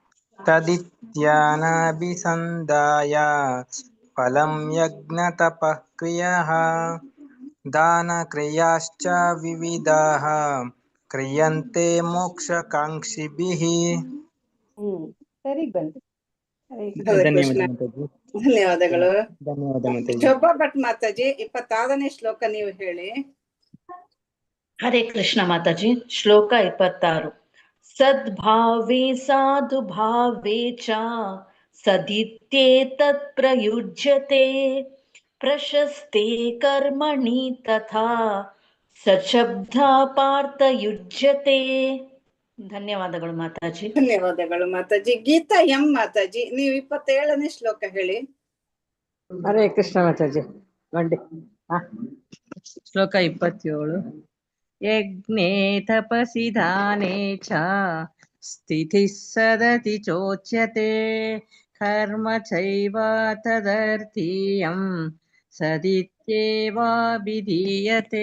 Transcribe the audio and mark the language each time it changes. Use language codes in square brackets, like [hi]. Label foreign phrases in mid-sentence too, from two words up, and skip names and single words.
[sa] ತದಿತ್ಯಾನಭಿಸಂಧಾಯ ಫಲಂ ಯಜ್ಞ ತಪಃ ಕ್ರಿಯಃ ದಾನ ಕ್ರಿಯಾಶ್ಚ ವಿವಿಧಾಃ ಕ್ರಿಯಂತೆ ಮೋಕ್ಷಕಾಂಕ್ಷಿಭಿಃ. [kn] ಸರಿ ಬಂತು. ಧನ್ಯವಾದಗಳು. ಧನ್ಯವಾದ ಮಾತಾಜಿ. ಶೋಭಾ ಭಟ್ ಮಾತಾಜಿ 26ನೇ ಶ್ಲೋಕ ನೀವು ಹೇಳಿ. ಹರೇ ಕೃಷ್ಣ ಮಾತಾಜಿ. ಶ್ಲೋಕ 26. [sa] ಸದ್ಭಾವೇ ಸಾಧು ಭಾವೇ ಚ ಸದಿತ್ಯೇತತ್ ಪ್ರಯುಜ್ಯತೆ ಪ್ರಶಸ್ತೆ ಕರ್ಮಣಿ ತಥಾ ಸಶಬ್ದ ಪಾರ್ಥ ಯುಜ್ಯತೆ. [kn] ಧನ್ಯವಾದಗಳು ಮಾತಾಜಿ. ಧನ್ಯವಾದಗಳು ಮಾತಾಜಿ. ಗೀತಾ ಎಂ ಮಾತಾಜಿ ನೀವು 27ನೇ ಶ್ಲೋಕ ಹೇಳಿ. ಹರೇ ಕೃಷ್ಣ ಮಾತಾಜಿ. ಶ್ಲೋಕ 27. [sa] ಯಜ್ಞೇ ತಪಸಿ ದಾನೇ ಚ ಸ್ಥಿತಿಃ ಸದತಿ ಚೋಚ್ಯತೆ ಕರ್ಮ ಚೈವ ತದರ್ಥೀಯಂ ಸದಿತ್ಯೇವಾಭಿಧೀಯತೆ.